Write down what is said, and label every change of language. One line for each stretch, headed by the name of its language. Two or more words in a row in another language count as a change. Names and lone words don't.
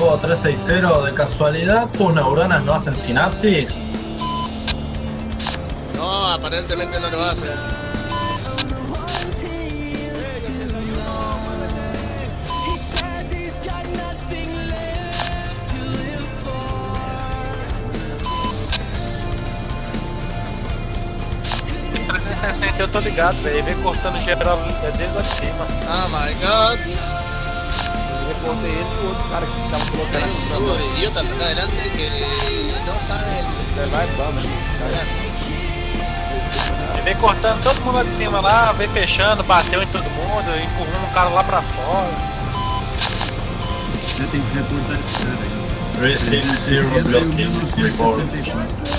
Spanish: 360 de casualidad tus neuronas no hacen sinapsis? No, aparentemente no lo hace.
Portuguese: Esse 360 eu tô ligado, velho. Vem cortando geral desde lá de cima.
English: Oh my god.
Portuguese: Eu reportei ele e o outro cara que tava colocando aqui pra
Spanish: Hubo
Portuguese: nós.
Spanish: idiotas acá adelante que no saben.
Portuguese: Você vai, vamos. Ele vem cortando todo mundo lá de cima lá, vem fechando, bateu em todo mundo, empurrando o cara lá pra fora. Já tem que reportar esse cara aí. 360 bloqueio report. 1964.